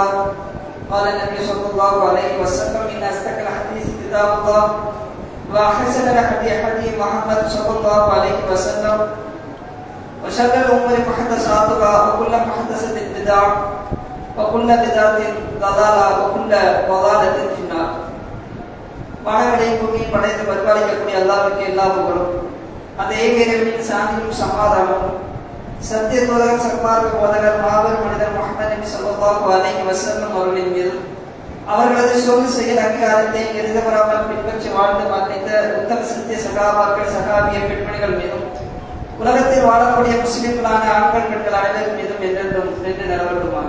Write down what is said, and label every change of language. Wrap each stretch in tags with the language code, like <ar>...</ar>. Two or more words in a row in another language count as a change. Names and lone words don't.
<ar>قال النبي صلى الله عليه وسلم: إن أصدق الحديث كتاب الله وأحسن الهدي هدي محمد صلى الله عليه وسلم وشر الأمور محدثاتها وكل محدثة بدعة وكل بدعة ضلالة وكل ضلالة في النار.</ar> <ta>வானவரை பூமி படைத்து பரிபாலிக்கக்கூடிய அல்லாஹ்வுக்கு எல்லா புகழும். அந்த ஏக இறைவனின் சாந்தியும் சமாதானமும் சத்திய தூதர் சன்மார்க்க போதகர் மாபெரும் மனிதர் முஹம்மது நபி</ta> <ar>صلى الله عليه وسلم</ar> <ta>அவர்களின் மீது அவர்களது சொல் செயல் அங்கீகாரத்தை எதிர்பாராமல் பின்பற்றி வாழ்ந்து மறைந்த உத்தம சத்திய சகாபாக்கள் சகாபிய பெண்மணிகள் மீதும் உலகத்தில் வாழக்கூடிய முஸ்லிம்களான ஆண்கள் பெண்கள் அனைவரும் மீதும் என்றென்றும் நின்று நிலவட்டுமாக.</ta>